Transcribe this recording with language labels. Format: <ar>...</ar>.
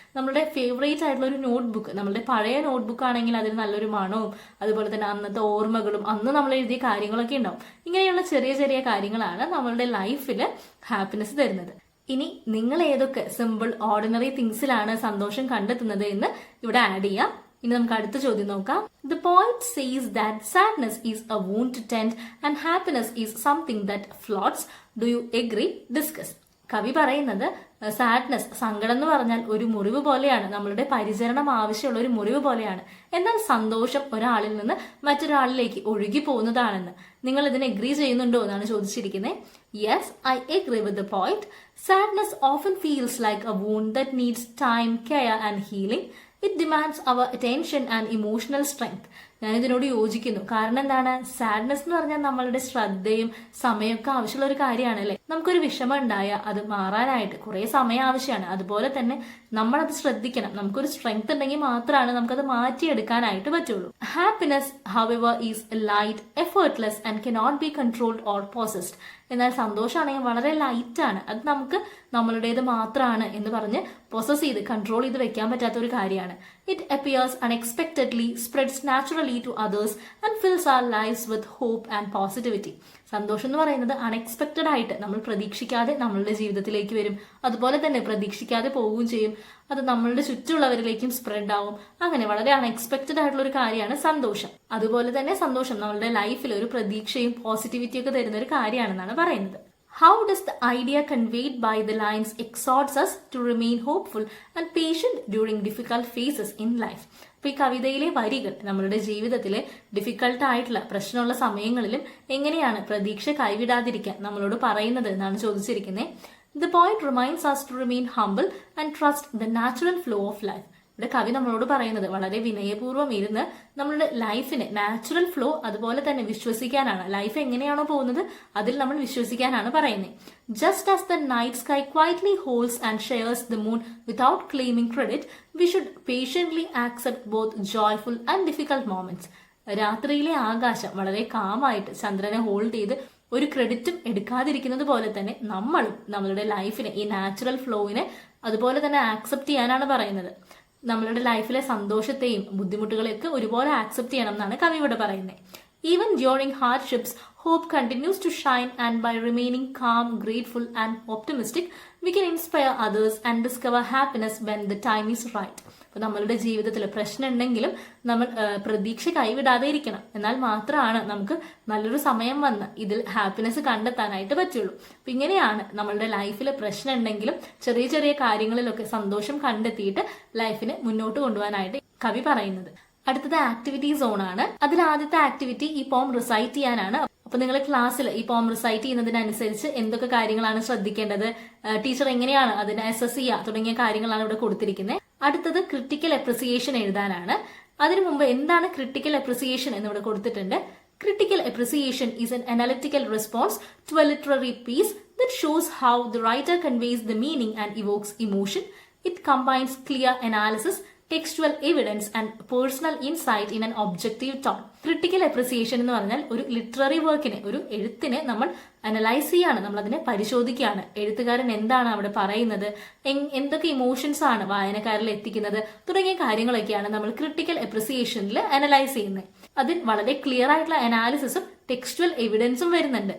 <ml>നമ്മുടെ ഫേവറേറ്റ് ആയിട്ടുള്ള ഒരു നോട്ട് ബുക്ക്, നമ്മുടെ പഴയ നോട്ട് ബുക്ക് ആണെങ്കിൽ അതിൽ നല്ലൊരു മണവും അതുപോലെ തന്നെ അന്നത്തെ ഓർമ്മകളും അന്ന് നമ്മൾ എഴുതിയ കാര്യങ്ങളൊക്കെ ഉണ്ടാവും. ഇങ്ങനെയുള്ള ചെറിയ ചെറിയ കാര്യങ്ങളാണ് നമ്മളുടെ ലൈഫിൽ ഹാപ്പിനെസ് തരുന്നത്. ഇനി നിങ്ങൾ ഏതൊക്കെ സിമ്പിൾ ഓർഡിനറി തിങ്സിലാണ് സന്തോഷം കണ്ടെത്തുന്നത് എന്ന് ഇവിടെ ആഡ് ചെയ്യാം. ഇനി നമുക്ക് അടുത്ത ചോദ്യം നോക്കാം.</ml> <en>The poet says that sadness is a wound to tend and happiness is something that floats. Do you agree? Discuss.</en> <ml>കവി പറയുന്നത് സാഡ്നെസ്, സങ്കടം എന്ന് പറഞ്ഞാൽ ഒരു മുറിവ് പോലെയാണ്, നമ്മളുടെ പരിചരണം ആവശ്യമുള്ള ഒരു മുറിവ് പോലെയാണ്. എന്നാൽ സന്തോഷം ഒരാളിൽ നിന്ന് മറ്റൊരാളിലേക്ക് ഒഴുകി പോകുന്നതാണെന്ന്. നിങ്ങൾ ഇതിന് എഗ്രി ചെയ്യുന്നുണ്ടോ എന്നാണ് ചോദിച്ചിരിക്കുന്നത്.</ml> <en>Yes, I agree with the poet. Sadness often feels like a wound that needs time, care and healing. It demands our attention and emotional strength.</en> <ml>ഞാൻ ഇതിനോട് യോജിക്കുന്നു. കാരണം എന്താണ്, സാഡ്നെസ് എന്ന് പറഞ്ഞാൽ നമ്മളുടെ ശ്രദ്ധയും സമയമൊക്കെ ആവശ്യമുള്ള ഒരു കാര്യമാണല്ലേ. നമുക്കൊരു വിഷമം ഉണ്ടായാൽ അത് മാറാനായിട്ട് കുറെ സമയം ആവശ്യമാണ്. അതുപോലെ തന്നെ നമ്മളത് ശ്രദ്ധിക്കണം. നമുക്കൊരു സ്ട്രെങ്ത് ഉണ്ടെങ്കിൽ മാത്രമാണ് നമുക്കത് മാറ്റിയെടുക്കാനായിട്ട് പറ്റുള്ളൂ.</ml> <en>Happiness however is light, effortless and cannot be controlled or possessed.</en> <ml>എന്നാൽ സന്തോഷമാണെങ്കിൽ വളരെ ലൈറ്റ് ആണ്, അത് നമുക്ക് നമ്മളുടേത് മാത്രമാണ് എന്ന് പറഞ്ഞ് പൊസസ് ചെയ്ത് കൺട്രോൾ ചെയ്ത് വെക്കാൻ പറ്റാത്ത ഒരു കാര്യമാണ്.</ml> <en>It appears unexpectedly, spreads naturally to others and fills our lifes with hope and positivity.</en> <ml>സന്തോഷം എന്ന് പറയുന്നത് അൺഎക്സ്പെക്ടഡ് ആയിട്ട് നമ്മൾ പ്രതീക്ഷിക്കാതെ നമ്മളുടെ ജീവിതത്തിലേക്ക് വരും. അതുപോലെ തന്നെ പ്രതീക്ഷിക്കാതെ പോവുകയും ചെയ്യും. അത് നമ്മളുടെ ചുറ്റുമുള്ളവരിലേക്കും സ്പ്രെഡ് ആവും. അങ്ങനെ വളരെ അൺഎക്സ്പെക്ടഡ് ആയിട്ടുള്ള ഒരു കാര്യമാണ് സന്തോഷം. അതുപോലെ തന്നെ സന്തോഷം നമ്മളുടെ ലൈഫിൽ ഒരു പ്രതീക്ഷയും പോസിറ്റിവിറ്റിയും ഒക്കെ തരുന്ന ഒരു കാര്യമാണെന്നാണ് പറയുന്നത്.</ml> <en>How does the idea conveyed by the lines exhorts us to remain hopeful and patient during difficult phases in life?</en> <ml>അപ്പൊ ഈ കവിതയിലെ വരികൾ നമ്മളുടെ ജീവിതത്തിലെ ഡിഫിക്കൽട്ട് ആയിട്ടുള്ള പ്രശ്നമുള്ള സമയങ്ങളിലും എങ്ങനെയാണ് പ്രതീക്ഷ കൈവിടാതിരിക്കാൻ നമ്മളോട് പറയുന്നത് എന്നാണ് ചോദിച്ചിരിക്കുന്നത്.</ml> <en>The poet reminds us to remain humble and trust the natural flow of life.</en> <ml>ഇവിടെ കവി നമ്മളോട് പറയുന്നത് വളരെ വിനയപൂർവ്വം ഇരുന്ന് നമ്മളുടെ ലൈഫിന് നാച്ചുറൽ ഫ്ലോ അതുപോലെ തന്നെ വിശ്വസിക്കാനാണ്. ലൈഫ് എങ്ങനെയാണോ പോകുന്നത് അതിൽ നമ്മൾ വിശ്വസിക്കാനാണ് പറയുന്നത്.</ml> <en>Just as the night sky quietly holds and shares the moon without claiming credit, we should patiently accept both joyful and difficult moments.</en> <ml>രാത്രിയിലെ ആകാശം വളരെ കാമായിട്ട് ചന്ദ്രനെ ഹോൾഡ് ചെയ്ത് ഒരു ക്രെഡിറ്റും എടുക്കാതിരിക്കുന്നത് പോലെ തന്നെ നമ്മളും നമ്മളുടെ ലൈഫിനെ, ഈ നാച്ചുറൽ ഫ്ലോവിനെ അതുപോലെ തന്നെ ആക്സെപ്റ്റ് ചെയ്യാനാണ് പറയുന്നത്. നമ്മളുടെ ലൈഫിലെ സന്തോഷത്തെയും ബുദ്ധിമുട്ടുകളെയൊക്കെ ഒരുപോലെ ആക്സെപ്റ്റ് ചെയ്യണം എന്നാണ് കവി ഇവിടെ പറയുന്നത്.</ml> <en>Even during hardships, hope continues to shine, and by remaining calm, grateful and optimistic, we can inspire others and discover happiness when the time is right.</en> <ml>അപ്പോൾ നമ്മളുടെ ജീവിതത്തിൽ പ്രശ്നം ഉണ്ടെങ്കിലും നമ്മൾ പ്രതീക്ഷ കൈവിടാതെ ഇരിക്കണം. എന്നാൽ മാത്രമാണ് നമുക്ക് നല്ലൊരു സമയം വന്ന് ഇതിൽ ഹാപ്പിനെസ് കണ്ടെത്താനായിട്ട് പറ്റുള്ളൂ. അപ്പം ഇങ്ങനെയാണ് നമ്മളുടെ ലൈഫിൽ പ്രശ്നം ഉണ്ടെങ്കിലും ചെറിയ ചെറിയ കാര്യങ്ങളിലൊക്കെ സന്തോഷം കണ്ടെത്തിയിട്ട് ലൈഫിനെ മുന്നോട്ട് കൊണ്ടുപോകാനായിട്ട് കവി പറയുന്നത്. അടുത്തത് ആക്ടിവിറ്റി സോൺ ആണ്. അതിൽ ആദ്യത്തെ ആക്ടിവിറ്റി ഈ പോം റിസൈറ്റ് ചെയ്യാനാണ്. അപ്പൊ നിങ്ങൾ ക്ലാസ്സിൽ ഈ പോം റിസൈറ്റ് ചെയ്യുന്നതിനനുസരിച്ച് എന്തൊക്കെ കാര്യങ്ങളാണ് ശ്രദ്ധിക്കേണ്ടത്, ടീച്ചർ എങ്ങനെയാണ് അതിനെ അസസ് ചെയ്യുക തുടങ്ങിയ കാര്യങ്ങളാണ് ഇവിടെ കൊടുത്തിരിക്കുന്നത്. അടുത്തത് ക്രിട്ടിക്കൽ അപ്രിസിയേഷൻ എഴുതാനാണ്. അതിനു മുമ്പ് എന്താണ് ക്രിട്ടിക്കൽ അപ്രിസിയേഷൻ എന്ന് ഇവിടെ കൊടുത്തിട്ടുണ്ട്.</ml> <en>Critical appreciation is an analytical response to a literary piece that shows how the writer conveys the meaning and evokes emotion. It combines clear analysis, textual evidence and personal insight in an objective tone.</en> <ml>Critical appreciation എന്ന് പറഞ്ഞാൽ ഒരു literary വർക്കിനെ, ഒരു എഴുത്തിനെ നമ്മൾ analyse ചെയ്യാണ്, നമ്മൾ അതിനെ പരിശോധിക്കുകയാണ്. എഴുത്തുകാരൻ എന്താണ് അവിടെ പറയുന്നത്, എന്തൊക്കെ ഇമോഷൻസ് ആണ് വായനക്കാരിൽ എത്തിക്കുന്നത് തുടങ്ങിയ കാര്യങ്ങളൊക്കെയാണ് നമ്മൾ ക്രിട്ടിക്കൽ അപ്രിസിയേഷനിൽ അനലൈസ് ചെയ്യുന്നത്. അതിൽ വളരെ ക്ലിയർ ആയിട്ടുള്ള അനാലിസിസും ടെക്സ്റ്റുവൽ എവിഡൻസും വരുന്നുണ്ട്.</ml>